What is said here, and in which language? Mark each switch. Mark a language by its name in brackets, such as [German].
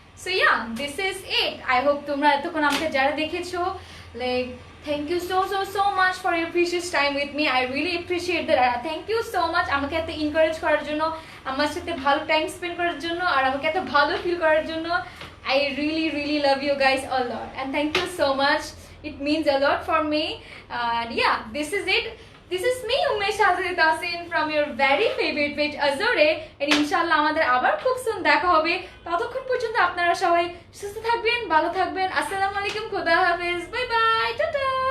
[English] So yeah, this is it. I hope [Bangla] তোমরা এতক্ষণ আমাকে যারা দেখেছো [English] Thank you so much for your precious time with me. I really appreciate that. Thank you so much [Bangla] আমাকে এত encourage করার জন্য, আমার সাথে ভালো টাইম স্পেন্ড করার জন্য, আর আমাকে এত ভালো ফিল করার জন্য। [English] I really love you guys a lot and thank you so much. It means a lot for me. And yeah, this is it. This is me Umesh Azari Tasin from your very favorite page Azore. [Bangla] And inshallah আমাদের আবার খুব soon দেখা হবে। ততক্ষণ পর্যন্ত আপনারা সবাই সুস্থ থাকবেন, ভালো থাকবেন। আসসালামু আলাইকুম, খোদা হাফেজ, বাই বাই, টাটা।